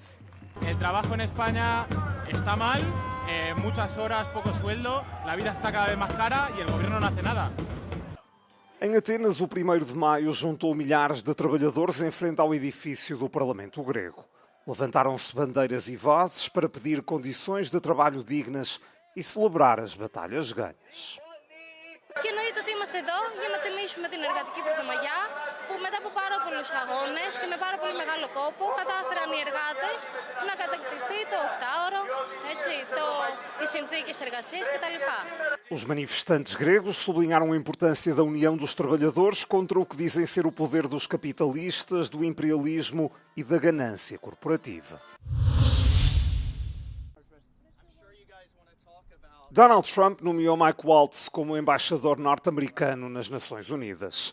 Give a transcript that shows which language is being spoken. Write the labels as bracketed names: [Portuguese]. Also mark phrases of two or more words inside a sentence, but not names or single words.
[Portuguese] O trabalho em Espanha está mal, muitas horas, pouco sueldo, a vida está cada vez mais cara e o governo não faz nada. Em Atenas, o 1º de maio juntou milhares de trabalhadores em frente ao edifício do Parlamento grego. Levantaram-se bandeiras e vozes para pedir condições de trabalho dignas e celebrar as batalhas ganhas. [Greek] Και εννοείται ότι είμαστε εδώ για να τιμήσουμε την εργατική πρωτομαγιά που μετά από πάρα πολλούς αγώνες και με πάρα πολύ μεγάλο κόπο κατάφεραν οι εργάτες να κατακτηθεί το 8ωρο, οι συνθήκες εργασίας κτλ. [Portuguese] Os manifestantes gregos sublinharam a importância da união dos trabalhadores contra o que dizem ser o poder dos capitalistas, do imperialismo e da ganância corporativa. Donald Trump nomeou Mike Waltz como embaixador norte-americano nas Nações Unidas.